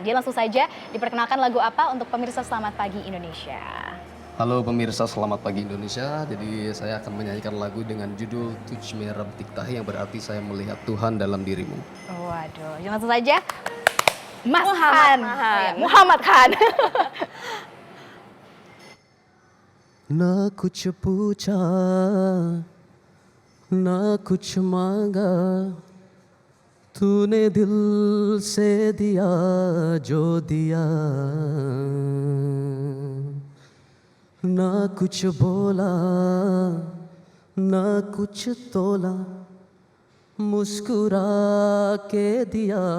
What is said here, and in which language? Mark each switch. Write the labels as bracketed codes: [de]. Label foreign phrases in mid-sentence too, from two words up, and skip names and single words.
[id] Dia langsung saja diperkenalkan lagu apa untuk pemirsa Selamat Pagi Indonesia. Halo pemirsa Selamat Pagi Indonesia, jadi saya akan menyanyikan lagu dengan judul Tuj Mein Rab Dikhta Hai, yang berarti saya melihat Tuhan dalam dirimu. Waduh, langsung saja Mas Muhammad Han. Muhammad Khan. [hi] ना कुछ पूछा ना कुछ मांगा तूने दिल से दिया जो दिया ना कुछ बोला ना कुछ तोला मुस्कुरा के